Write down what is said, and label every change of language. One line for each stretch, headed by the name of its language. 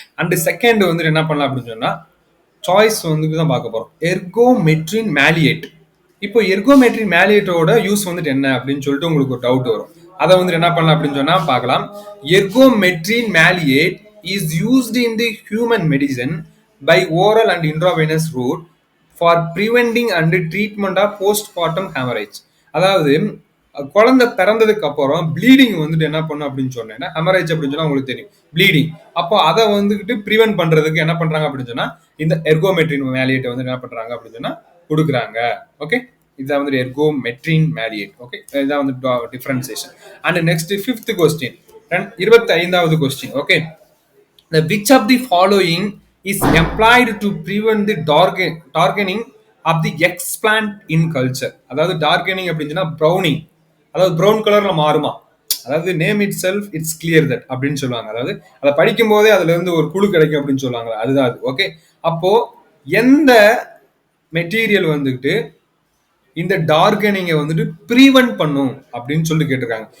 Tamil: And second வந்து என்ன பண்ணலாம் அப்படின்னு சொன்னா சாய்ஸ் வந்து தான் பார்க்க போறோம். எர்கோமெட்ரின் மேலியேட். இப்போ எர்கோமெட்ரின் மேலியேட்டோட யூஸ் வந்துட்டு என்ன அப்படின்னு சொல்லிட்டு உங்களுக்கு ஒரு டவுட் வரும். அதை வந்து என்ன பண்ணலாம் அப்படின்னு சொன்னா பார்க்கலாம்.
English: Ergometrine maleate is used in the human medicine by oral and intravenous route for preventing and treatment of postpartum hemorrhage.
Tamil: அதாவது குழந்தை பிறந்ததுக்கு அப்புறம் ப்ளீடிங் வந்துட்டு என்ன பண்ணும் அப்படின்னு சொன்னேன்னா ஹெமரேஜ் அப்படின்னு சொன்னா உங்களுக்கு தெரியும் ப்ளீடிங். அப்போ அதை வந்துட்டு ப்ரிவென்ட் பண்றதுக்கு என்ன பண்றாங்க அப்படின்னு சொன்னா இந்த எர்கோமெட்ரின் மேலியேட்டை வந்து என்ன பண்றாங்க அப்படின்னு சொன்னா கொடுக்குறாங்க. ஓகே, இதுதான் வந்து எர்கோமெட்ரின் மேலியேட். ஓகே, இதுதான் வந்து differentiation. And next 5th question, 25வது question.
English: Okay, which of the following is employed to prevent the darkening of the explant in culture?
Tamil: அதாவது டார்கனிங் அப்படின்னா ப்ரௌனிங், அதாவது ப்ரௌன் கலர்ல மாறுமா. அதாவது
English: name itself it's clear that
Tamil: அப்படின்னு சொல்லுவாங்க. அதாவது அதை படிக்கும் போதே அதுல இருந்து ஒரு குழு கிடைக்கும் அப்படின்னு சொல்லுவாங்க. அதுதான் அது. ஓகே, அப்போ எந்த மெட்டீரியல் வந்துட்டு இந்த டார்கனிங்கை வந்துட்டு ப்ரீவென்ட் பண்ணும் அப்படின்னு சொல்லிட்டு கேட்டிருக்காங்க.